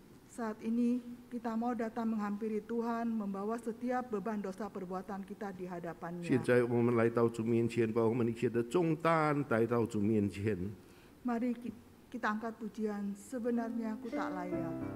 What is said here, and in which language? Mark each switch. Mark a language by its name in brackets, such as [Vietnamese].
[Indonesian] Saat ini kita mau datang menghampiri Tuhan, membawa setiap beban dosa perbuatan kita di [Chinese] 现 [Indonesian] hadapannya. [Chinese] 在我们来到主面前，把我们一切的重担带到主面前。 [Indonesian] Mari kita angkat pujian, sebenarnya aku tak layak.